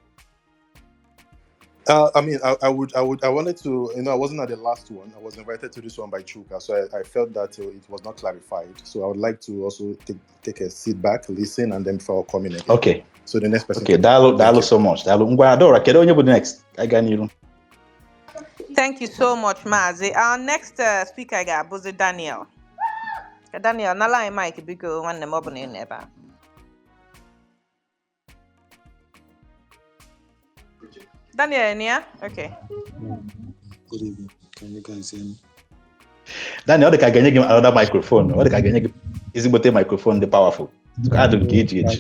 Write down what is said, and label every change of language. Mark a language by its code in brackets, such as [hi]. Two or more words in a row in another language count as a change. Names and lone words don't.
[en] I wanted to, I wasn't at the last one. I was invited to this one by Chuka, so I felt that it was not clarified. So I would like to also take a sit back, listen, and then before coming again. Okay. So the next person. Okay, dialogue so much. Adora, [ig] kedu onye bụ next? [en] I got you. Thank you so much, Mazi. Our next speaker is Daniel. [ig] Daniel, nala mic biko nwanne m ọbụna ị ebe a. [en] Daniel, yeah? Okay. Good evening. Can you guys hear me? Daniel, I can give another microphone. What can give ezigbote microphone the powerful? I don't get it.